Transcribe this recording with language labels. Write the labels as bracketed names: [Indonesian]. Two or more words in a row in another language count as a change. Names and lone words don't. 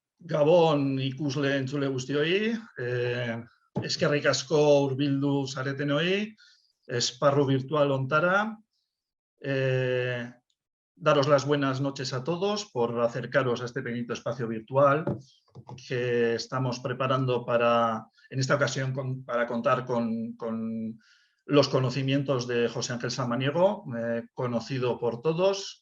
[Basque] Gabon ikusle entzule guztioi, eskerrik asko hurbildu zaretenoi, esparru virtual hontara. [Spanish] Daros las buenas noches a todos por acercaros a este pequeñito espacio virtual que estamos preparando en esta ocasión para contar con los conocimientos de José Ángel Samaniego, conocido por todos.